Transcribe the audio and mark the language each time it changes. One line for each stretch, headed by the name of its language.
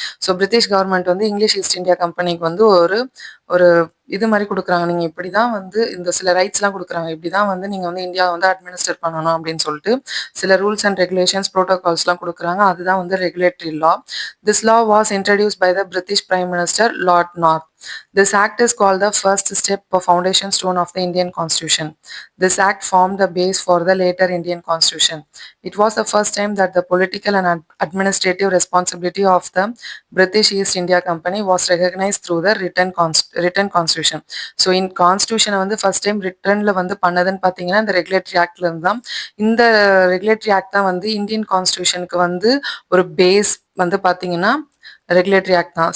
Tamil: So British government வந்து English east India கம்பெனிக்கு வந்து ஒரு ஒரு இது மாதிரி கொடுக்குறாங்க, நீங்கள் இப்படி தான் வந்து இந்த சில ரைட்ஸ்லாம் கொடுக்குறாங்க, இப்படி தான் வந்து நீங்கள் வந்து இந்தியாவை வந்து அட்மினிஸ்டர் பண்ணணும் அப்படின்னு சொல்லிட்டு சில ரூல்ஸ் அண்ட் ரெகுலேஷன்ஸ், ப்ரோட்டோகால்ஸ்லாம் கொடுக்குறாங்க. அதுதான் வந்து
English: Regulatory law. This law was introduce by the British prime minister Lord North. This act is called the first step or foundation stone of the Indian Constitution. This act formed the base for the later Indian Constitution. It was the first time that the political and administrative responsibility of the British East India Company was recognized through the written constitution. So in constitution
Tamil: வந்து
English: first time written
Tamil: ல வந்து பண்ணதுன்னு பார்த்தீங்கன்னா இந்த regulatory ஆக்ட்ல இருந்து தான். இந்த regulatory act தான் வந்து இந்தியன் கான்ஸ்டியூஷனுக்கு வந்து ஒரு பேஸ் வந்து பார்த்தீங்கன்னா ரெகுலேட்டரி ஆக்ட் தான்.